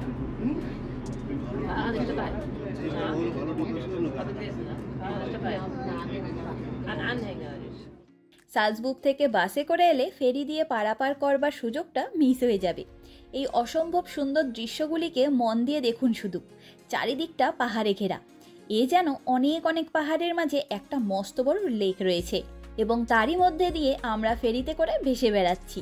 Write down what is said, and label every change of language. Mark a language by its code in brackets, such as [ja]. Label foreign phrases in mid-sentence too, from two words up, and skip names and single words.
[de] Fahrrad ist dabei. Fahrrad ist dabei. Ein Anhänger ist. [bn] সালজবুর্গ থেকে বাসে করে এলে ফেরি দিয়ে পারাপার করবার সুযোগটা মিস হয়ে যাবে। এই অসম্ভব সুন্দর দৃশ্যগুলিকে মন দিয়ে দেখুন শুধু। চারিদিকটা পাহাড়ে ঘেরা। এ যেন অনেক অনেক পাহাড়ের মাঝে একটা মস্ত বড় লেক রয়েছে, এবং তারই মধ্যে দিয়ে আমরা ফেরিতে করে ভেসে বেড়াচ্ছি।